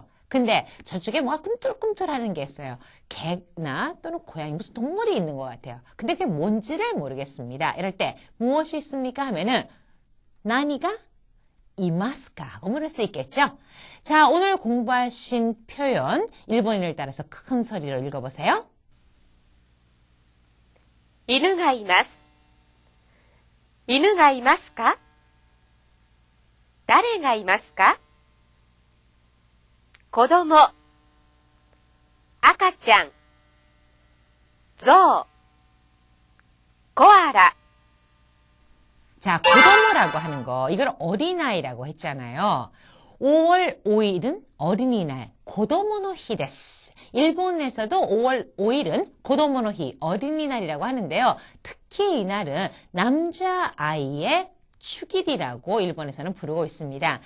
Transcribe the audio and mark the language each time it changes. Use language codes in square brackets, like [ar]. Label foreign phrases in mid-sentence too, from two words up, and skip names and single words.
[ko] 근데 저쪽에 뭐가 꿈틀꿈틀하는 게 있어요. 개나 또는 고양이 무슨 동물이 있는 것 같아요. 근데 그게 뭔지를 모르겠습니다. 이럴 때 무엇이 있습니까? 하면은 [ja] 何がいますか [ko] 하고 물을 수 있겠죠. 자, 오늘 공부하신 표현 일본인을 따라서 큰 소리로 읽어보세요. [ja] 犬がいます。犬がいますか？誰がいますか？子供、赤ちゃん、ゾウ、コアラ。 [ko] 자, 고도모라고 하는 거, 이걸 어린아이라고 했잖아요. 5월 5일은 어린이날, [ja] こどもの日です. [ko] 일본에서도 5월 5일은 고도모노히, 어린이날이라고 하는데요. 특히 이날은 남자아이의 축일이라고 일본에서는 부르고 있습니다.